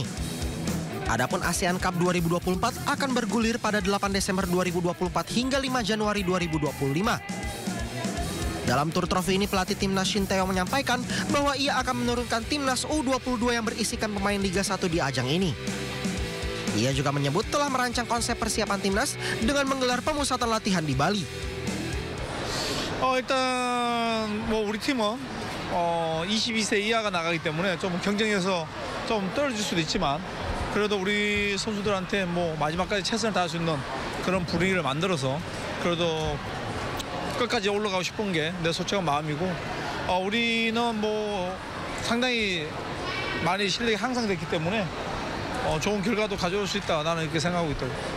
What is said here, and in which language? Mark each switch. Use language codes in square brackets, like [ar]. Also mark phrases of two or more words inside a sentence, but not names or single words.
[id] Adapun ASEAN Cup 2024 akan bergulir pada 8 Desember 2024 hingga 5 Januari 2025. Dalam tur trofi ini, pelatih Timnas Shin Tae-yong menyampaikan bahwa ia akan menurunkan Timnas U22 yang berisikan pemain Liga 1 di ajang ini. Ia juga menyebut telah merancang konsep persiapan timnas dengan menggelar pemusatan latihan di Bali. [ko] 일단 우리 팀은 22세 이하가 나가기 때문에 좀 경쟁에서 좀 떨어질 수도 있지만 그래도 우리 선수들한테 마지막까지 최선을 다할 수 있는 그런 분위기를 만들어서 그래도 끝까지 올라가고 싶은 게 내 솔직한 마음이고 우리는 상당히 많이 실력이 향상됐기 때문에 좋은 결과도 가져올 수 있다 나는 이렇게 생각하고 있다고.